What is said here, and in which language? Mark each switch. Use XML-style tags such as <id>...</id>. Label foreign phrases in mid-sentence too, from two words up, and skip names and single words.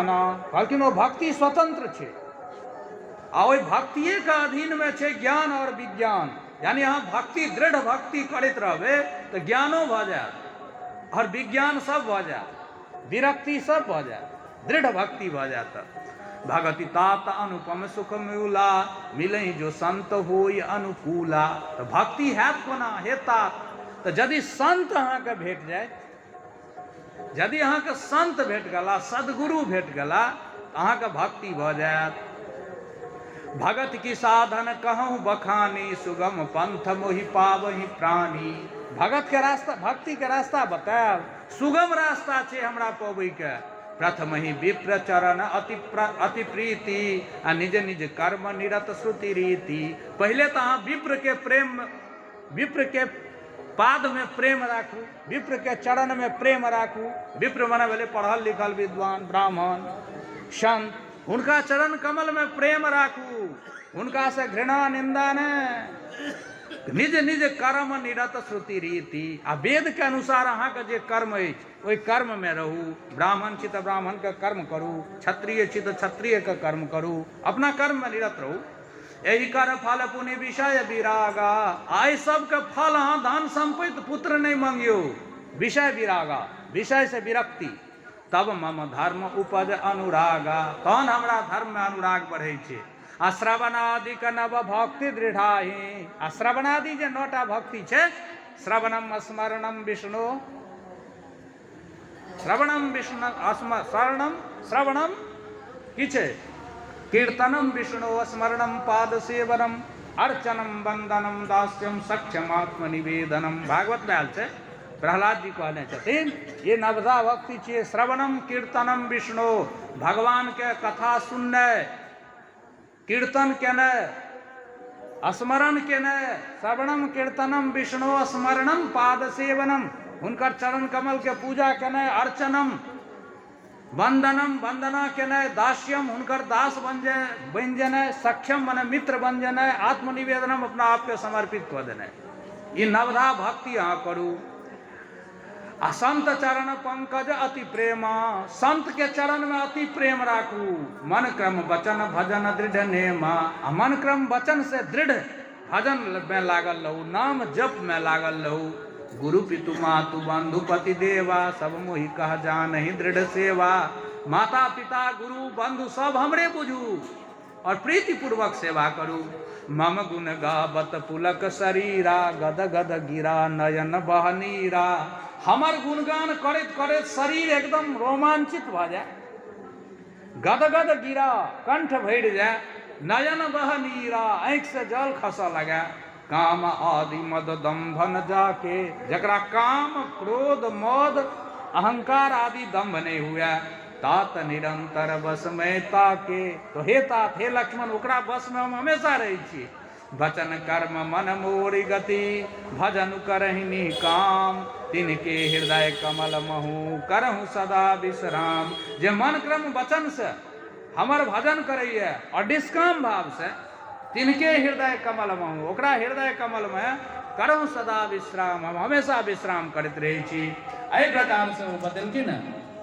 <mai>कहलखिन ओ भक्ति स्वतंत्र छै आ ओहि भक्तिये के अधीन में छै ज्ञान और विज्ञान। यानी अहाँ भक्ति दृढ़ भक्ति करैत रहबै तऽ ज्ञानो भऽ जायत और विज्ञान सब भऽ जायत, विरक्ति सब भऽ जायत, दृढ़ भक्ति भऽ जायत।</mai> <awa>भगति तात अनुपम सुख मिला, मिलहि जो संत होय अनुकूला।</awa> <mai>तऽ भक्ति हैत कोना, हेता तऽ यदि संत अहाँके भेट जाय, यदि अहाँके संत भेट गेला, सदगुरु भेट गेला तऽ अहाँके भक्ति भऽ जायत।</mai> <awa>भगत की साधन कहूँ बखानी, सुगम पंथ मोहि पावहि प्राणी।</awa> <mai>भगत के रास्ता, भक्ति के रास्ता बतायब, सुगम रास्ता छै हमरा पबै के।</mai> <awa>प्रथम ही विप्र चरण अति प्रीति, आ निज निज कर्म निरत श्रुति रीति।</awa> <mai>पहले तो अहाँ विप्र के प्रेम, विप्र के पाद में प्रेम राखू, विप्र के चरण में प्रेम राखू। विप्र मने भेलै पढ़ल लिखल विद्वान ब्राह्मण संत, हुनका चरण कमल में प्रेम राखू, हुनका से घृणा निंदा नहीं।</mai> <awa>निज निज कर्म निरत श्रुति रीति।</awa> <mai>आ वेद के अनुसार अहाँ के जे कर्म अछि ओहि कर्म में रहू। ब्राह्मण छी तऽ ब्राह्मण के कर्म करू, क्षत्रिय छी तऽ क्षत्रिय के कर्म करू, अपना कर्म में निरत रहू।</mai> <awa>यही कर फल पुण्य विषय विरागा।</awa> <mai>आइ सबके फल अहाँ धन संपत्ति पुत्र नहीं मंगियो,</mai> <awa>विषय विरागा,</awa> <mai>विषय से विरक्ति।</mai> <awa>तब मम धर्म उपज अनुरागा,</awa> <mai>तहन हमरा धर्म में अनुराग बढ़ै छै।</mai> <awa>आ श्रवणादि के नव भक्ति दृढ़ाही।</awa> <mai>आ श्रवणादि जे 9टा भक्ति छै,</mai> <sa>श्रवणम स्मरणम विष्णु, श्रवणम विष्णु स्मरणम, श्रवणम की छै, कीर्तनम विष्णु स्मरणम पाद सेवनम अर्चनम वंदनम दास्यम सक्षम आत्मनिवेदनम।</sa> <mai>भागवत में आयल छै, प्रहलाद जी कहने छथिन ये नवधा भक्ति छियै।</mai> <sa>श्रवणम कीर्तनम विष्णु,</sa> <mai>भगवान के कथा सुननाइ, कीर्तन केनाइ, स्मरण केनाइ।</mai> <sa>श्रवणम कीर्तनम विष्णु स्मरणम पाद सेवनम,</sa> <mai>हुनकर चरण कमल के पूजा केनाइ।</mai> <sa>अर्चनम वंदनम,</sa> <mai>वंदना केनाइ। दास्यम, हुनकर दास बन जेनाइ। सक्षम मने मित्र बन जेनाइ। आत्मनिवेदनम, अपना आप के समर्पित कऽ देनाइ। ई नवधा भक्ति अहाँ करू। आ</mai> <awa>संत चरण पंकज अति प्रेमा,</awa> <mai>संत के चरण में अति प्रेम राखू।</mai> <awa>मन क्रम वचन भजन दृढ़ नेमा।</awa> <mai>आ मन क्रम वचन से दृढ़ भजन में लागल रहू, नाम जप में लागल रहू।</mai> <awa>गुरु पितु मातु बंधु पति देवा, सब मोहि कह जानहि दृढ़ सेवा।</awa> <mai>माता पिता गुरु बंधु सब हमरे बुझू और प्रीति पूर्वक सेवा करू।</mai> <awa>मम गुण गावत पुलक शरीरा, गद गद गिरा नयन बहनीरा।</awa> <mai>हमर गुणगान करैत करैत शरीर एकदम रोमांचित भऽ जाए, गदगद गिरा, कंठ भरि जाए,</mai> <awa>नयन बहनीरा,</awa> <mai>आँखि से जल खसऽ लगे।</mai> <awa>काम आदि मद दम्भ न जाके,</awa> <mai>जकरा काम क्रोध मद अहंकार आदि दम्भ नहीं हुआ।</mai> <awa>तात निरंतर बस में ताके,</awa> <mai>तो हे तात, हे लक्ष्मण, ओकरा बस में हम हमेशा रहै छी।</mai> <awa>वचन कर्म मन मोरी गति, भजन करहिनी काम। तिनके हृदय कमल महू, करहु सदा विश्राम।</awa> <mai>जे मन क्रम वचन से हमर भजन करैया और निष्काम भाव से,</mai> <awa>तिनके हृदय कमल महू,</awa> <mai>ओकरा हृदय कमल में</mai> <awa>करहु सदा विश्राम।</awa> <mai>हम हमेशा विश्राम करैत रहै छी। एहि प्रकार से ओ बतेलखिन।</mai>